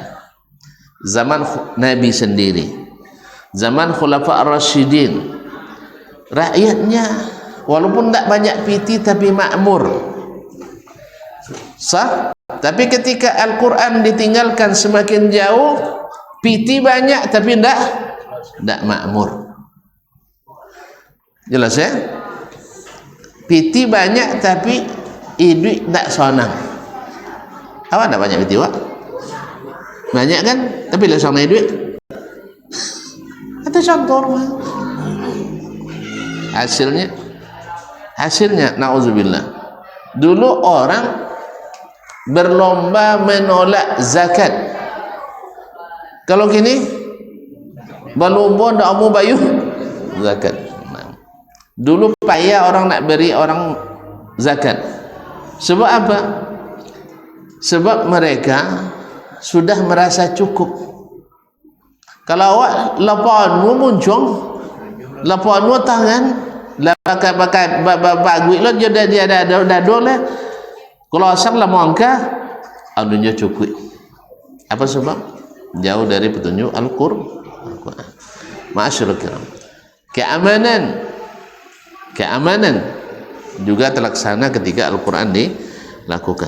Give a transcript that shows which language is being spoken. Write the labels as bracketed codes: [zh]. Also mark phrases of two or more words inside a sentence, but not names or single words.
[id] Zaman Nabi sendiri, zaman Khulafa ar-Rasyidin, rakyatnya walaupun tak banyak piti tapi makmur, sah. Tapi ketika Al-Quran ditinggalkan semakin jauh, piti banyak tapi tak makmur. Jelas ya? Piti banyak tapi duit tak sonang. [min] Awak tak banyak piti, Wak? Banyak kan? Tapi lah sonang duit. Itu contoh rumah. [id] Hasilnya na'udzubillah, dulu orang berlomba menolak zakat. Kalau kini berlomba ndak mau bayar zakat. Dulu payah orang nak beri orang zakat. Sebab apa? Sebab mereka sudah merasa cukup. [min] Kalau awak lapanmu muncung, lapanmu tangan, pakai baguit lo dia ada dole. Kalau asal lah mangka, anunya cukup. [id] Apa sebab? Jauh dari petunjuk Al-Quran. [ar] Ma'asyurul kiram. [id] Keamanan juga terlaksana ketika Al-Quran lakukan.